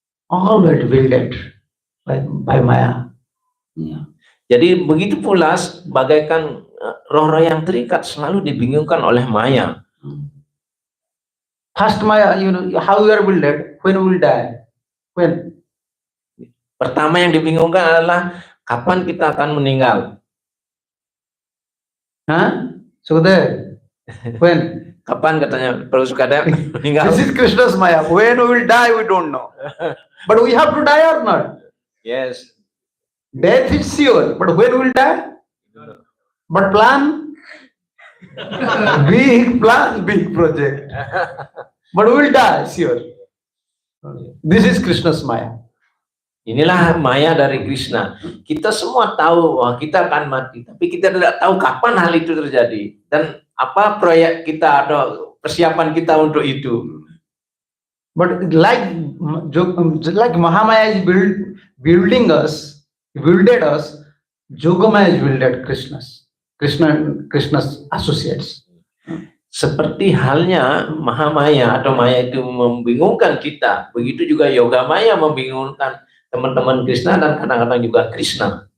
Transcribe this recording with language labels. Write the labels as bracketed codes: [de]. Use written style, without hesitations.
[en] Always builded by Maya. Yeah. [id] Jadi begitu pula bagaikan roh-roh yang terikat selalu dibingungkan oleh Maya. [en] First Maya, you know, how we are builded, when we will die. When? [id] Pertama yang dibingungkan adalah kapan kita akan meninggal? [en] Sukadev, when? [id] Kapan katanya Prabu Sukadev meninggal? [en] This is Krishna's Maya. When we will die, we don't know. But we have to die or not? Yes. Death is sure, but when we will die? But plan? Big plan, big project. But we will die, sure. This is Krishna's Maya. [id] Inilah Maya dari Krishna. Kita semua tahu bahwa kita akan mati, tapi kita tidak tahu kapan hal itu terjadi dan apa proyek kita atau persiapan kita untuk itu. [en] But like Mahamaya is builded us, Yogamaya is builded Krishna's associates. [id] Seperti halnya Mahamaya atau Maya itu membingungkan kita, begitu juga Yogamaya membingungkan teman-teman Krishna dan kadang-kadang juga Krishna.